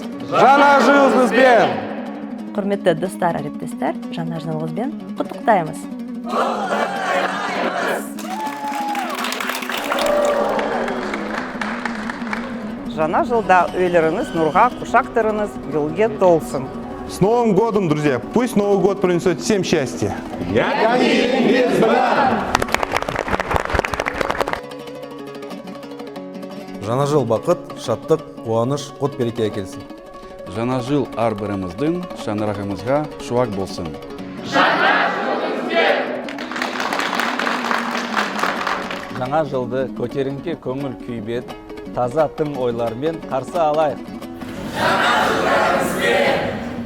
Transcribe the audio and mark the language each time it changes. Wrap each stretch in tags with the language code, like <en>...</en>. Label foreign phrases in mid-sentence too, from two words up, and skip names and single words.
<kk>Жаңа жылыңызбен! Құрметті достар, әріптестер, жаңа жылыңызбен құттықтаймыз. Жаңа жылда үйлеріңіз нұрға құшақтарыңыз гүлге толсын.</kk> <ru>С Новым годом, друзья! Пусть Новый год принесет всем счастье.</ru> <kk>Жаңа жыл бақыт, шаттық, қуаныш, қот береке әкелсін. Жаңа жыл әрбіріміздің шаңырағымызға шуақ болсын. Жаңа жылды көтеріңкі көңіл күйбет, таза тың ойлармен қарсы алайық.</kk>